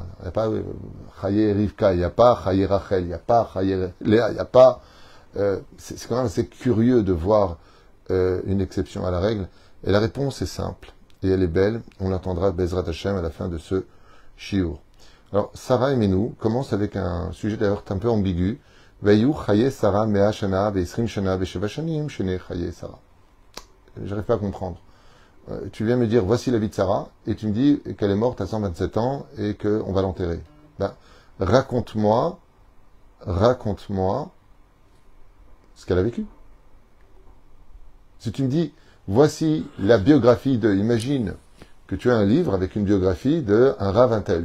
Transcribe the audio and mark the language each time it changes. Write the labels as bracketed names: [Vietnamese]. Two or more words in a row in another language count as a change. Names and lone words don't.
[French] Il n'y a pas Chaye Rivka, il n'y a pas Chaye Rachel, il n'y a pas Chaye Léa, il n'y a pas... c'est quand même assez curieux de voir une exception à la règle. Et la réponse est simple, et elle est belle, on l'entendra [Hebrew] בעזרת השם [French] à la fin de ce shiur. Alors, Sarah et Menou commence avec un sujet d'ailleurs un peu ambigu. [Hebrew] ויהיו חיי שרה מאה שנה ועשרים שנה ושבע שנים שני חיי שרה. [French] J'arrive pas à comprendre. Tu viens me dire, voici la vie de Sarah, et tu me dis qu'elle est morte à 127 ans et qu'on va l'enterrer. Ben, raconte-moi ce qu'elle a vécu. Si tu me dis, voici la biographie de, imagine que tu as un livre avec une biographie d'un Rav Intel.